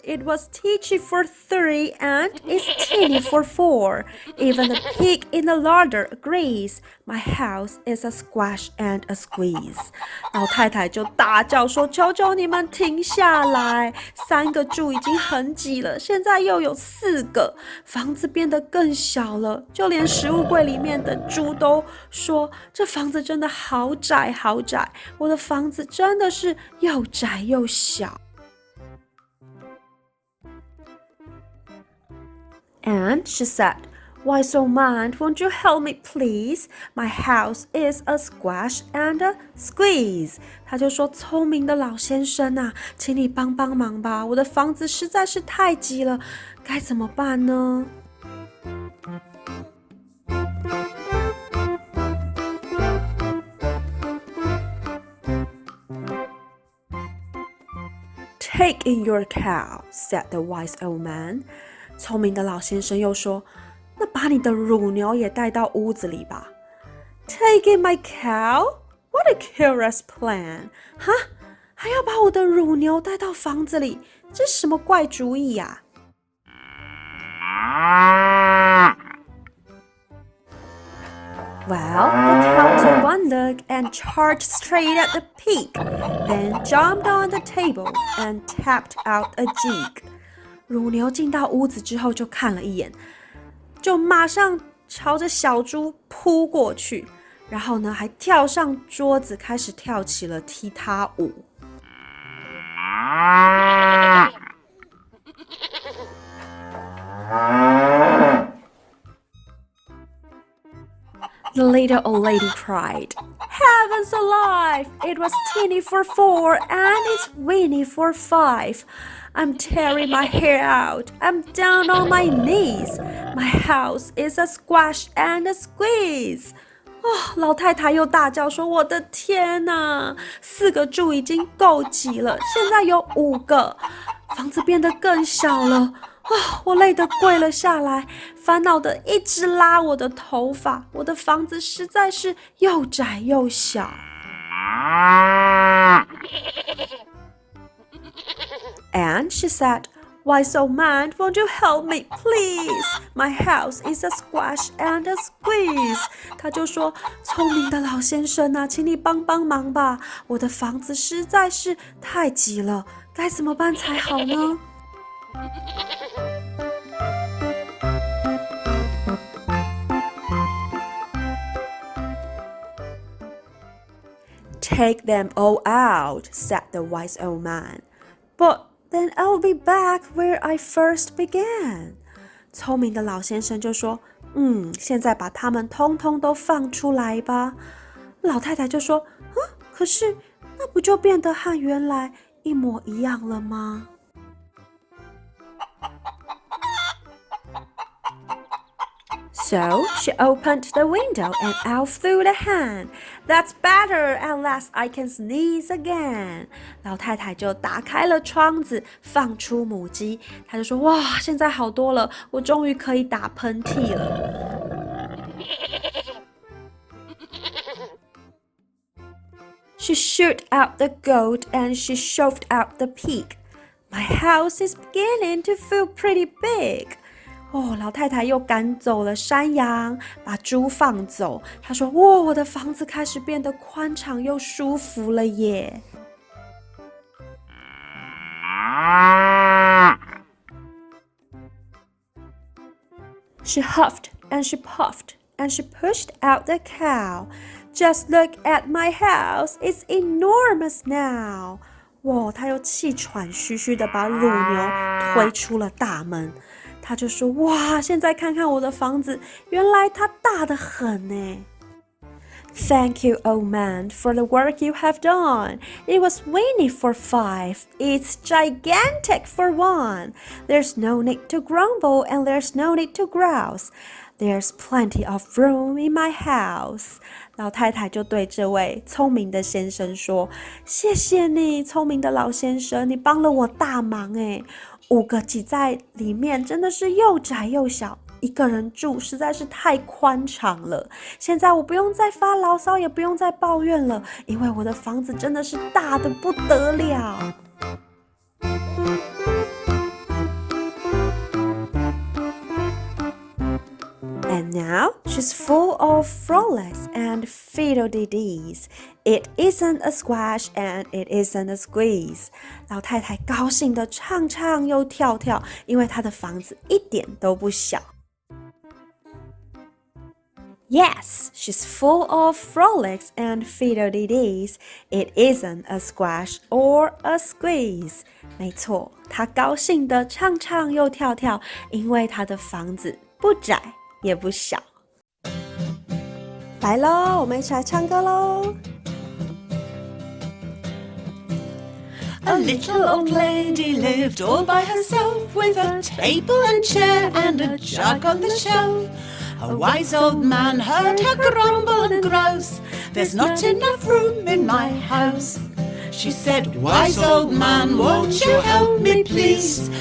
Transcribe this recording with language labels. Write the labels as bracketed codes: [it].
[en] It was teachy for 3 and it's teeny for 4. Even the pig in the larder agrees. My house is a squash and a squeeze." [zh] 老太太就大叫说，求求你们停下来，3个猪已经很挤了，现在又有4个，房子变得更小了，就连食物柜里面的猪都说，这房子真的好窄好窄，我的房子真的是又窄又小。 [en] And she said, "Wise old man, won't you help me please? My house is a squash and a squeeze." [zh] 他就说，聪明的老先生啊，请你帮帮忙吧，我的房子实在是太挤了，该怎么办呢？ [en] Take in your cow, said the wise old man. [zh] 聪明的老先生又说，那把你的乳牛也带到屋子里吧。 [en] Take in my cow? What a curious plan. [zh] 哈，还要把我的乳牛带到房子里，这是什么怪主意呀？ [en] Well, the cow took one look and charged straight at the pig, then jumped on the table and tapped out a jig. [zh] 乳牛进到屋子之后就看了一眼，就马上朝着小猪扑过去，然后呢还跳上桌子开始跳起了踢踏舞。 [en] The little old lady cried, "Heavens alive! It was teeny for 4 and it's weeny for 5. I'm tearing my hair out. I'm down on my knees. My house is a squash and a squeeze." [zh] 老太太又大叫说，我的天哪，4个猪已经够挤了，现在有5个，房子变得更小了。我累得跪了下来，烦恼得一直拉我的头发，我的房子实在是又窄又小。 [en] And she said, "Wise old man, won't you help me, please? My house is a squash and a squeeze." [zh] 他就说，聪明的老先生啊，请你帮帮忙吧，我的房子实在是太挤了，该怎么办才好呢？ [en] Take them all out, said the wise old man. But then I'll be back where I first began. [zh] 聪明的老先生就说，现在把他们通通都放出来吧。老太太就说，可是那不就变得和原来一模一样了吗 [en] So she opened the window and out flew the hen. That's better, at last I can sneeze again. [zh] 老太太就打开了窗子，放出母鸡。她就说：哇，现在好多了，我终于可以打喷嚏了。 [en] She shoot out the goat and she shoved out the pig. My house is beginning to feel pretty big. [zh] 老太太又赶走了山羊，把猪放走。她说：我的房子开始变得宽敞又舒服了耶。 [en] She huffed and she puffed and she pushed out the cow. Just look at my house, it's enormous now. [zh] 她又气喘吁吁地把乳牛推出了大门。她就说：哇，现在看看我的房子，原来它大得很呢。 [en] Thank you, old man, for the work you have done. It was weeny for 5. It's gigantic for 1. There's no need to grumble and there's no need to grouse. There's plenty of room in my house. [zh] 老太太就对这位聪明的先生说：谢谢你，聪明的老先生，你帮了我大忙诶。 5个挤在里面真的是又窄又小，一个人住实在是太宽敞了。现在我不用再发牢骚，也不用再抱怨了，因为我的房子真的是大得不得了。 [en] And now she's full of frolics and fiddle-dee-dees. It isn't a squash and it isn't a squeeze. [zh] 老太太高兴地唱唱又跳跳，因为她的房子一点都不小。 [en] Yes, she's full of frolics and fiddle-dee-dees. It isn't a squash or a squeeze. [zh] 没错，她高兴地唱唱又跳跳，因为她的房子不窄也不小。来咯，我们一起来唱歌咯。 [en] A little old lady lived all by herself with a table and chair and a jug on the shelf. A wise old man heard her grumble and grouse. There's not enough room in my house. She said, wise old man, won't you help me please?